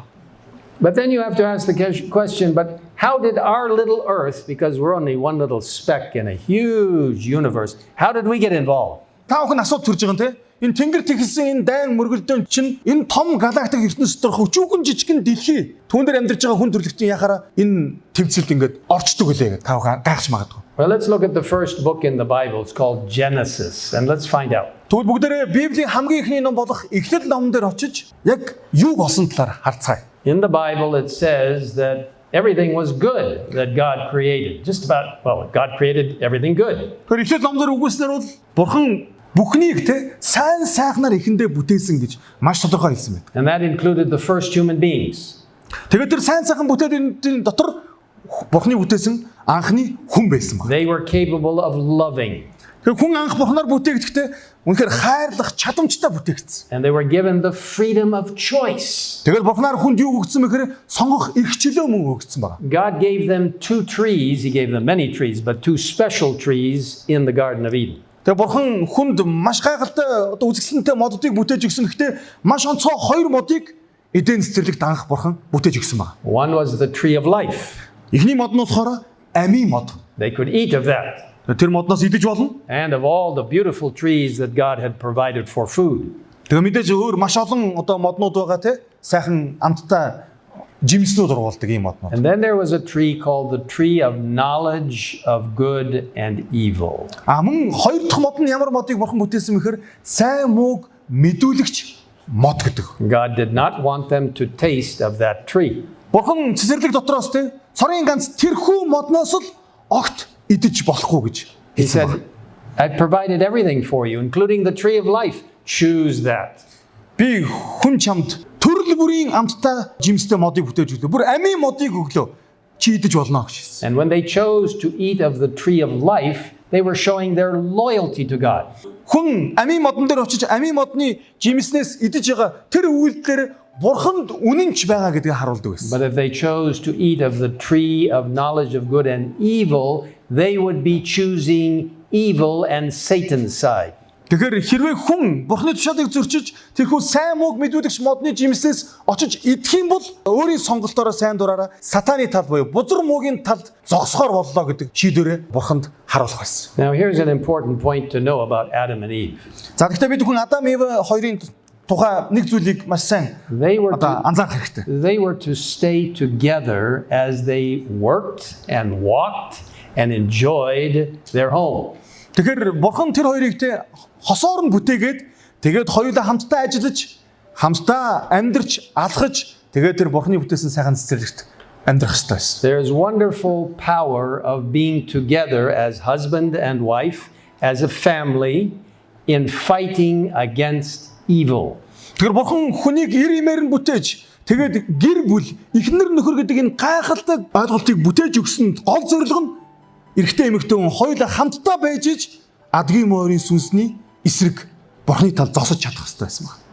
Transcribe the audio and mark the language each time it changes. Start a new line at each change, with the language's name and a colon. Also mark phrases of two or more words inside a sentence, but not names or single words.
English: But then you have to ask the question, but how did our little earth, because we're only one little speck in a huge universe, how did we get involved?
Mongolian: Та бүхэн асууд төрж байгаа юм те. Энэ тэнгэр тэгсэн энэ дайн мөргөлдөөн чинь энэ том галактик ертөнцийн дор хөвчүүгэн жижигэн дэлхий түүн дээр амьдарч байгаа хүн төрлөختийн яхаараа энэ тэмцэлд ингээд орчдөг үлээ та бүхэн гайхаж магадгүй.
English: Well, let's look at the first book in the Bible. It's called Genesis, and let's find out.
Mongolian: Тэгвэл бүгдээрээ Библийн хамгийн ихний ном болох Эхлэл номон дээр очиж яг юу болсон талаар харцгаая.
English: In the Bible, it says that everything was good that God created. Just about, well, God created everything good.
Mongolian: Тэр Эхлэл номон дээр үгүйснээр бол Бурхан бүхнийг те сайн сайхнаар ихэндээ бүтээсэн гэж маш тодорхой хэлсэн байна.
English: And that included the first human beings.
Mongolian: Тэгээд тэр сайн сайхан бүтээлийн дотор Бурханы бүтээсэн анхны хүн байсан байна.
English: They were capable of loving.
Mongolian: Тэр хүн анх Бурханаар бүтээгдэхдээ үнэхээр хайрлах чадамжтай бүтээгдсэн.
English: And they were given the freedom of choice.
Mongolian: Тэгээд Бурханаар хүнд юу өгсөн мэхээр сонгох эрх чөлөө мөн өгсөн байна.
English: God gave them two trees. He gave them many trees, but two special trees in the Garden of Eden.
Mongolian: Тэгээд Бурхан хүнд маш гайхалтай үзэсгэлэнтэй модуудыг бүтээж өгсөн. Гэхдээ маш онцгой хоёр модыг Эден цэцэрлэгт анх Бурхан бүтээж өгсөн байна.
English: One was the tree of life.
Mongolian: Эхний мод нь болохоор амийн мод.
English: They could eat of that.
Mongolian: Тэр модноос идэж болно.
English: And of all the beautiful trees that God had provided for food.
Mongolian: Тэгээ мэдээж өөр маш олон моднууд байгаа те сайхан амттай жимснүүд ургуулдаг ийм моднууд.
English: And then there was a tree called the tree of knowledge of good and evil.
Mongolian: Мөн хоёр дахь мод нь ямар модыг Бурхан бүтээсэн мэхээр сайн мууг мэдүүлэгч мод гэдэг.
English: God did not want them to taste of that tree.
Mongolian: Бурхан цэцэрлэг дотроос те цорын ганц тэрхүү модноос л огт идэж болохгүй гэж
English: He
Mongolian: хэлсэн
English: said,
Mongolian: байна.
English: I provided everything for you, including the tree of life. Choose that.
Mongolian: Би хүн чамд төрөл бүрийн амттай жимстэй модыг бүтээж өглөө. Бүр амийн модыг өглөө. Чи идэж болно гэж хэлсэн.
English: And when they chose to eat of the tree of life, they were showing their loyalty to God.
Mongolian: Хүн амийн модон дээр очиж амийн модны жимснээс идэж байгаа тэр үйлдэлээр Бурханд үнэнч байгаа гэдгийг харуулдаг байсан.
English: But if they chose to eat of the tree of knowledge of good and evil, they would be choosing evil and Satan's side.
Mongolian: Тэгэхээр хэрвээ хүн Бурханы тушаалыг зөрчиж тэрхүү сайн мууг мэдүүлэгч модны жимснээс очиж идэх юм бол өөрийн сонголтоороо сайн дураараа сатаны тал буюу бузар муугийн талд зогсохоор боллоо гэдэг шийдвэрээ Бурханд харуулах байсан.
English: Now here's an important point to know about Adam and Eve.
Mongolian: За тэгэхээр бид хүн Адам Эв хоёрын тухай нэг зүйлийг маш сайн анзаарах хэрэгтэй.
English: They were to stay together as they worked and walked and enjoyed their home.
Mongolian: Тэгэхээр Бурхан тэр хоёрыг те хосоор нь бүтээгээд тэгээд хоёулаа хамтдаа ажиллаж, хамтдаа амьдарч, алхаж, тэгээд тэр Бурханы бүтээсэн сайхан цэцэрлэгт амьдрах хэрэгтэй байсан.
English: There's wonderful power of being together as husband and wife, as a family, in fighting against evil.
Mongolian: Тэгэхээр Бурхан хүнийг ир имээр нь бүтээж, тэгээд гэр бүл, эхнэр нөхөр гэдэг энэ гайхалтай ойлголтыг бүтээж өгсөн гол зорилго нь эрэгтэй эмэгтэй хүн хоёулаа хамтдаа байж иж адгийн морийн сүнсний эсрэг Бурханы тал зогсож чадах хэрэгтэй байсан байна.